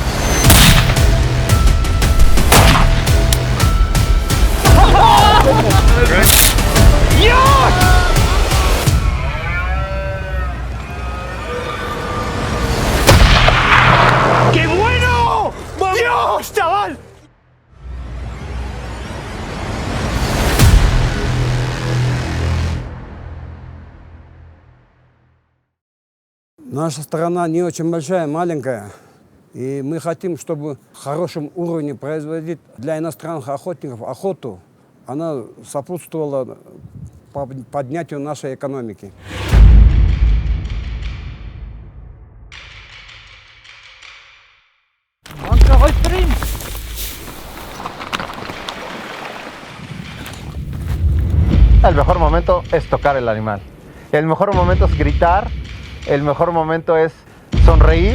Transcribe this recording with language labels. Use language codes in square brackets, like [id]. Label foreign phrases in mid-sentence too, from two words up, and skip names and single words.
[es] ¡Qué bueno! ¡Dios, chaval! [ru] Наша страна не очень большая, маленькая. И мы хотим, чтобы в хорошем уровне производить для иностранных охотников охоту. Она сопутствовала поднятию нашей экономики. [es] El mejor momento es tocar el animal. El mejor momento es gritar. El mejor momento es sonreír.